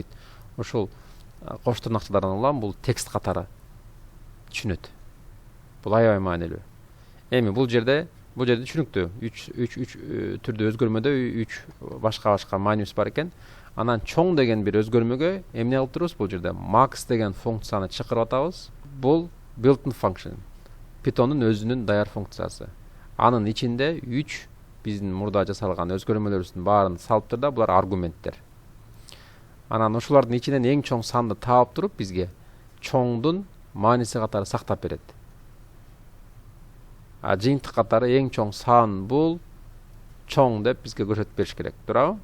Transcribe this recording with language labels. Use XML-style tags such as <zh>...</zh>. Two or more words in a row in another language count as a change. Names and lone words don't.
<ky>Ошол кош тырнакчалардан улам бул текст катары түшүнөт. Бул аябай маанилүү. Эми бул жерде түшүнүктүү. 3 түрдүү өзгөрмөдө 3 башка маанибиз бар экен. Анан чоң деген бир өзгөрмөгө эмне кылып турабыз? Бул жерде max деген функцияны чакырып атабыз.</ky> <en>Бул built-in function.</en> <ky>Python'ун өзүнүн даяр функциясы. Анын ичинде 3 биздин мурда жасалган өзгөрмөлөрүбүздүн баарын салып турда, булар аргументтер. Анан ошолордун ичинен эң чоң санды таап туруп бизге чоңдун мааниси катары сактап берет. Жыйынтык катары эң чоң сан бул чоң деп бизге көрсөтүп бериш керек, туурабы?</ky>